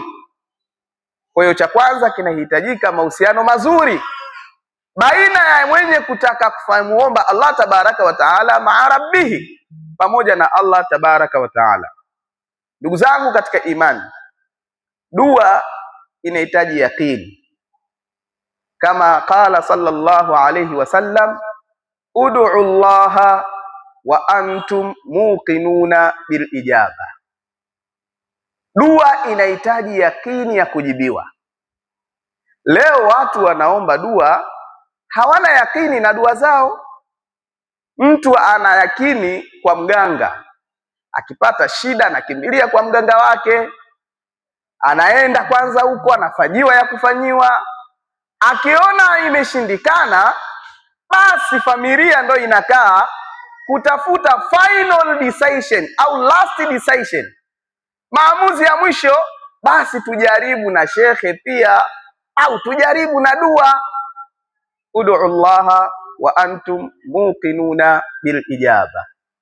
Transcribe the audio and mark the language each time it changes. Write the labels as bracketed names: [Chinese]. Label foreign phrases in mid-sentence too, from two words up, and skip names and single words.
[Swahili] Kwa hiyo cha kwanza kinahitajika mahusiano mazuri baina ya mwenye kutaka kumuomba [Arabic] الله تبارك وتعالى مع ربه, [Swahili] pamoja na [Arabic] الله تبارك وتعالى. [Swahili] Ndugu zangu katika imani, dua inahitaji yaqini, kama [Arabic] قال صلى الله عليه وسلم ادعوا الله وأنتم موقنون بالإجابة. [Swahili] Dua inahitaji yakini ya kujibiwa. Leo watu wanaomba dua, hawana yakini na dua zao. Mtu ana yakini kwa mganga, akipata shida anakimbilia kwa mganga wake, anaenda kwanza huko, anafanyiwa ya kufanyiwa. Akiona imeshindikana, basi familia ndo inakaa kutafuta [English] final decision [Swahili] au [English] last decision, [Swahili] maamuzi ya mwisho. Basi tujaribu na shekhe pia, au tujaribu na dua. [Arabic] ادعوا الله وأنتم موقنون بالإجابة.